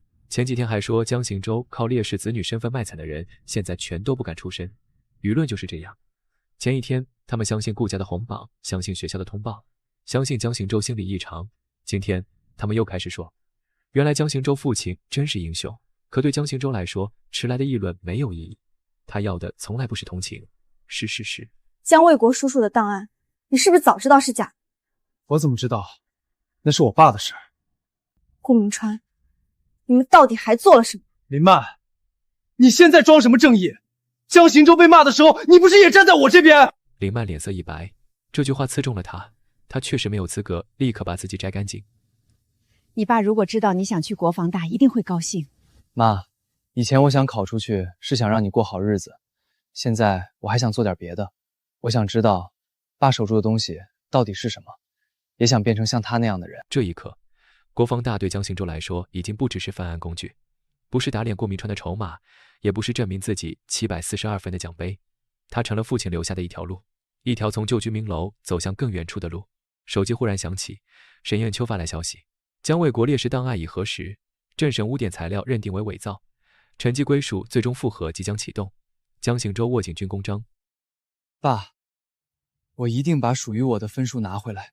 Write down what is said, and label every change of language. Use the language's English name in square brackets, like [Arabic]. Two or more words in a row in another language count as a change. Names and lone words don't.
[Chinese] 前幾天還說江行舟靠烈士子女身份賣慘的人，現在全都不敢出聲。輿論就是這樣。前一天他們相信顧家的紅榜，相信學校的通報，相信江行舟心理異常。今天他們又開始說，原來江行舟父親真是英雄。可對江行舟來說，遲來的議論沒有意義，他要的從來不是同情，是事實。江衛國叔叔的檔案，你是不是早知道是假？我怎麼知道？那是我爸的事儿。顧明川，你們到底還做了什麼？林曼，你现在裝什麼正義？江行舟被罵的時候，你不是也站在我這邊？林曼臉色一白，這句話刺中了他，他確實沒有資格立刻把自己摘乾淨。你爸如果知道你想去國防大，一定會高興。媽，以前我想考出去是想讓你過好日子，現在我還想做點別的。我想知道爸守住的東西到底是什麼，也想變成像他那樣的人。這一刻，國防大對江行舟來說已經不只是犯案工具，不是打臉顧明川的籌碼，也不是證明自己742分的獎杯，它成了父親留下的一條路，一條從舊居民樓走向更遠處的路。手機忽然響起，沈硯秋發來消息，江衛國烈士檔案已核實，政審污點材料認定為偽造，成績歸屬最終複核即將啟動。江行舟握緊軍功章。爸，我一定把屬於我的分數拿回來。